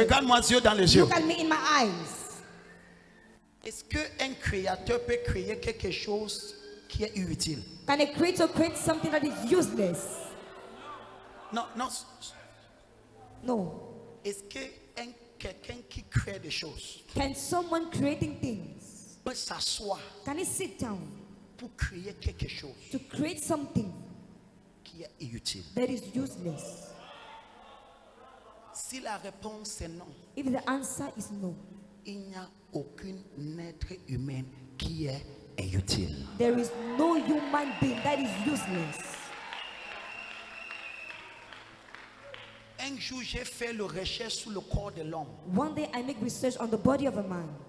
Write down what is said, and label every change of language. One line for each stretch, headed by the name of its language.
French: Regarde-moi les yeux dans les yeux.
English: Look at me in my eyes.
French: Est-ce qu'un créateur peut créer quelque chose qui est inutile?
English: Can a creator create something that is useless?
French: Non, non.
English: No.
French: Est-ce que quelqu'un qui crée des choses
English: Can someone creating things,
French: peut s'asseoir
English: can he sit down
French: pour créer quelque chose
English: to create something
French: qui est inutile?
English: that is useless?
French: Si la réponse est non,
English: If the answer is no,
French: il n'y a aucun être humain qui est inutile.
English: there is no human being that is useless.
French: Un jour, j'ai fait la recherche sur le corps de l'homme.
English: One day I make research on the body of a man.